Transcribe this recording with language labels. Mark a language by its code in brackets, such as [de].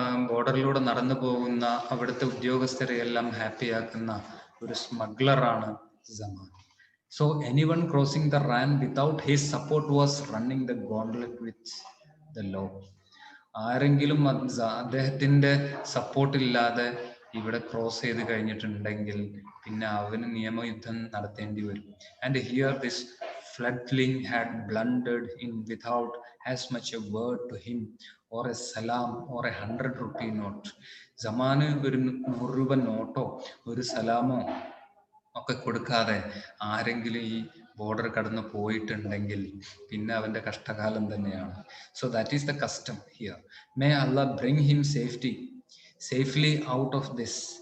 [ml] ബോർഡറിലൂടെ നടന്നു പോകുന്ന അവിടുത്തെ ഉദ്യോഗസ്ഥരെ എല്ലാം ഹാപ്പിയാക്കുന്ന ഒരു സ്മഗ്ലറാണ് Zaman. [en] So anyone crossing the Ran without his support was running the gauntlet with the law. [ml] ആരെങ്കിലും അദ്ദേഹത്തിന്റെ സപ്പോർട്ട് ഇല്ലാതെ ഇവിടെ ക്രോസ് ചെയ്ത് കഴിഞ്ഞിട്ടുണ്ടെങ്കിൽ പിന്നെ അവന് നിയമയുദ്ധം നടത്തേണ്ടി വരും. [en] And here this fledgling had blundered in without as much a word to him or a salam or a 100 rupee note. [ml] സമാന് ഒരു 100 രൂപ നോട്ടോ ഒരു സലാമോ ഒക്കെ കൊടുക്കാതെ ആരെങ്കിലും ഈ ബോർഡർ കടന്ന് പോയിട്ടുണ്ടെങ്കിൽ പിന്നെ അവന്റെ കഷ്ടകാലം തന്നെയാണ്. [en] So that is the custom here. May Allah bring him safely out of this.